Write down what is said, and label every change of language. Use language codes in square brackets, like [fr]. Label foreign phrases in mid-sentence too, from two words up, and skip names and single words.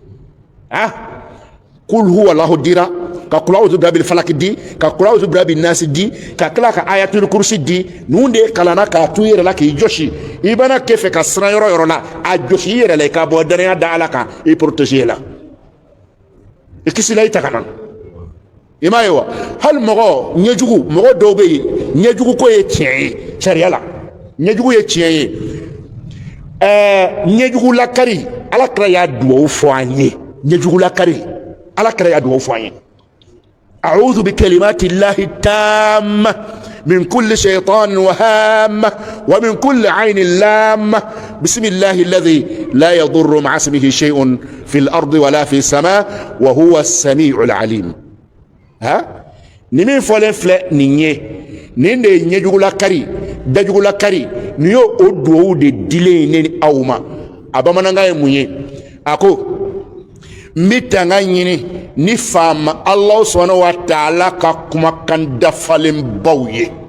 [ar] قل هو الله [bm] dira ka [ar] قل أعوذ برب الفلق [bm] di ka [ar] قل أعوذ برب الناس [bm] di ka tila ka ayatul kursi di ninnu de kalanna k'a to i yɛrɛ la k'i jɔsi i bana kɛ fɛ ka siran yɔrɔ yɔrɔ la a jɔsi i yɛrɛ la i ka bɔ danaya da Ala kan i protéger la i kisi la i tagana i m'a ye wa hali mɔgɔ ɲɛjugu mɔgɔ dɔw bɛ yen ɲɛjugu ko ye tiɲɛ ye sariya la ɲɛjugu ye tiɲɛ ye ɲɛjugu lakari Ala kira y'a duwawu fɔ an ye ɲɛjugu lakari Ala kira y'a duwawu fɔ an ye [ar] أعوذ بكلمات الله التامة من كل شيطان وهامة ومن كل عين لامة بسم الله الذي لا يضر مع اسمه شيء في الأرض ولا في السماء وهو السميع العليم [bm] ni min fɔlen filɛ nin ye nin de ye ɲɛjugulakari dajugulakari nin y'o o duwawu de dilen ne ni aw ma a bamanankan ye mun ye a ko n bɛ tanga ɲini ni faama [ar] الله سبحانه وتعالى [bm] ka kumakan dafalenbaw ye